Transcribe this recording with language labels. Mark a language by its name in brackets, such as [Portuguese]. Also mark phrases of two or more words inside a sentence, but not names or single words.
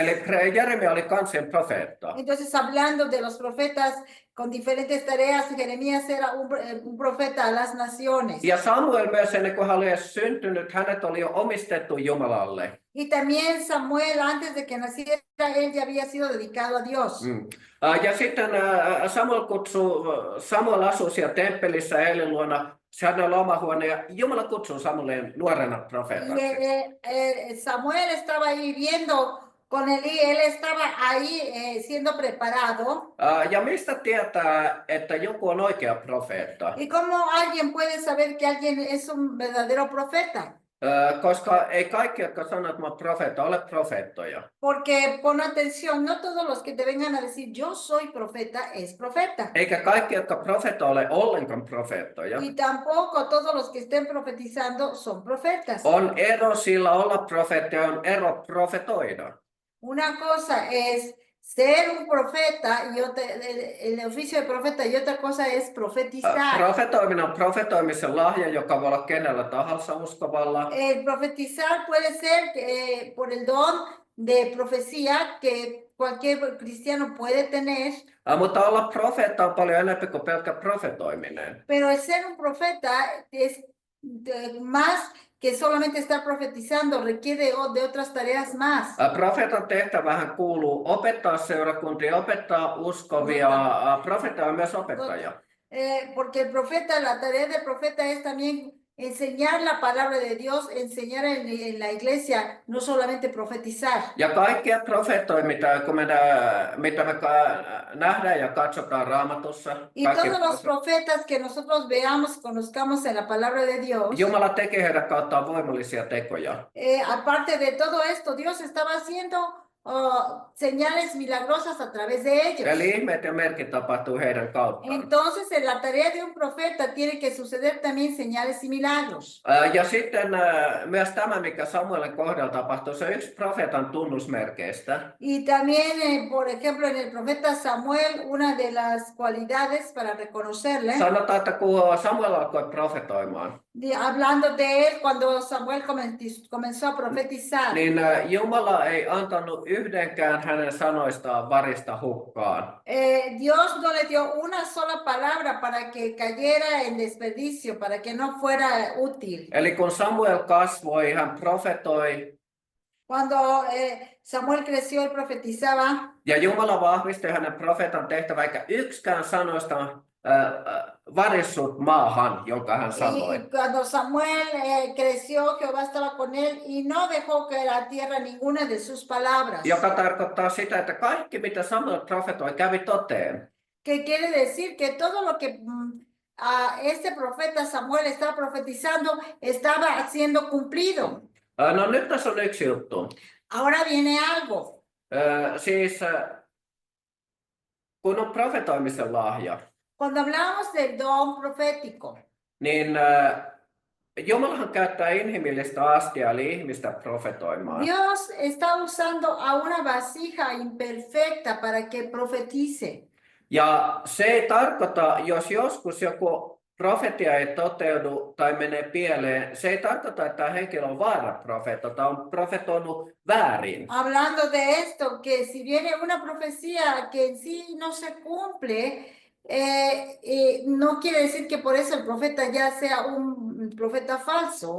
[Finnish] Eli Jeremia oli kansojen profeetta. [Spanish] Entonces, hablando de los profetas con diferentes tareas, Jeremías era un profeta a las naciones. [Finnish] Ja Samuel myös ennen kuin hän oli edes syntynyt, hänet oli jo omistettu Jumalalle. [Spanish] Y también Samuel, antes de que naciera, él ya había sido dedicado a Dios. [Finnish] Ja sitten Samuel asui siellä temppelissä Eelin luona. Hän oli oma huone ja Jumala kutsuu Samuelin nuorena profeetaksi. [Spanish] Samuel estaba ahí viviendo con Eli, él estaba ahí siendo preparado. [Finnish] Ja mistä tietää, että joku on oikea profeetta? [Spanish] ¿Y cómo alguien puede saber que alguien es un verdadero profeta? [Finnish] Koska ei kaikki, jotka sanoo, että mä oon profeetta, ole profeettoja. [Spanish] Porque pon atención, no todos los que te vengan a decir yo soy profeta es profeta. [Finnish] Eikä kaikki, jotka profeetta ole ollenkaan profeettoja. [Spanish] Y tampoco todos los que estén profetizando son profetas. [Finnish] On ero sillä olla profeetta ja on ero profetoida. [Spanish] Una cosa es ser un profeta y el oficio de profeta y otra cosa es profetizar. [Finnish] Profetoiminen on profetoimisen lahja, joka voi olla kenellä tahansa uskovalla. [Spanish] El profetizar puede ser por el don de profecía que cualquier cristiano puede tener. [Finnish] Mutta olla profeetta on paljon enemmän kuin pelkkä profetoiminen. [Spanish] Pero el ser un profeta es más que solamente estar profetizando, requiere de otras tareas más. [Finnish] Profeetan tehtävähän kuuluu opettaa seurakuntia, opettaa uskovia. Profeetta on myös opettaja. [Spanish] Porque el profeta, la tarea del profeta es también enseñar la palabra de Dios, enseñar en la iglesia, no solamente profetizar. [Finnish] Ja kaikkia profeettoja, mitä me nähdään ja katsotaan Raamatussa, [Spanish] Y [Finnish] kaikki [Spanish] todos los profetas que nosotros veamos, conozcamos en la palabra de Dios, [Finnish] Jumala tekee heidän kauttaan voimallisia tekoja. [Spanish] aparte de todo esto, Dios estaba haciendo señales milagrosas a través de ellos. [Finnish] Eli ihmeet ja merkit tapahtuu heidän kauttaan. [Spanish] Entonces, en la tarea de un profeta tiene que suceder también señales y milagros. [Finnish] Ja sitten myös tämä, mikä Samuelin kohdalla tapahtui, se on yksi profeetan tunnusmerkeistä. [Spanish] Y también, por ejemplo, en el profeta Samuel, una de las cualidades para reconocerle, [Finnish] Sanotaan, että kun Samuel alkoi profetoimaan, [Spanish] hablando de él cuando Samuel comenzó a profetizar, [Finnish] niin Jumala ei antanut yhdenkään hänen sanoistaan varista hukkaan. [Spanish] Dios no le dio una sola palabra para que cayera en desperdicio, para que no fuera útil. [Finnish] Eli kun Samuel kasvoi, hän profetoi, [Spanish] Cuando Samuel creció y profetizaba, [Finnish] ja Jumala vahvisti hänen profeetan tehtävän, eikä yksikään sanoista varissut maahan, jonka hän sanoi. [Spanish] y cuando Samuel creció, Jehová estaba con él y no dejó caer a tierra ninguna de sus palabras. [Finnish] Joka tarkoittaa sitä, että kaikki mitä Samuel profetoi kävi toteen. [Spanish] Que quiere decir que todo lo que este profeta Samuel estaba profetizando estaba siendo cumplido. [Finnish] No nyt tässä on yksi juttu. [Spanish] Ahora viene algo. [Finnish] Siis kun on profetoimisen lahja, [Spanish] Cuando hablamos del don profético, [Finnish] niin Jumalahan käyttää inhimillistä astia, eli ihmistä profetoimaan. [Spanish] Dios está usando a una vasija imperfecta para que profetice. [Finnish] Ja se ei tarkoita, jos joskus joku profetia ei toteudu tai menee pieleen, se ei tarkoita, että tämä henkilö on väärä profeetta tai on profetoinut väärin. [Spanish] Hablando de esto, que si viene una profecía que en sí no se cumple, no quiere decir que por eso el profeta ya sea un profeta falso.